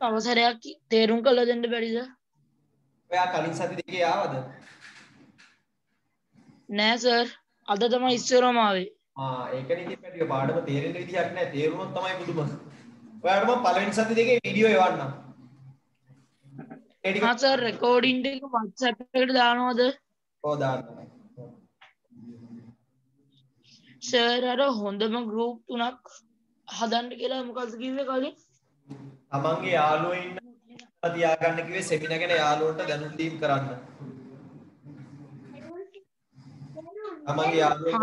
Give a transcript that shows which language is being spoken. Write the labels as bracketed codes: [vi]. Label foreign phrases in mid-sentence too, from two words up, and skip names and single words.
[si] තව සැරයක් තේරුම් කරලා දෙන්න බැරිද? ඔයා කලින් සති දෙකේ ආවද? නෑ සර්. අද තමයි ඉස්සරම ආවේ. ඒකනේ ඉතින් පැටිය පාඩම තේරෙන්න විදිහක් නැහැ. තේරුණොත් තමයි බුදුම. ඔයාලට මම පළවෙනි සති දෙකේ වීඩියෝ එවන්නම්. හා සර් රෙකෝඩිං ටික WhatsApp එකට දානවද? ඔව් දාන්න. සර් අර හොඳම group තුනක් හදන්න කියලා මොකක්ද කිව්වේ කලින්? තමන්ගේ යාළුවෝ ඉන්න තියාගන්න කිව්වේ සෙමිනා ගැන යාළුවන්ට දැනුම් දීම් කරන්න. තමන්ගේ යාළුවෝ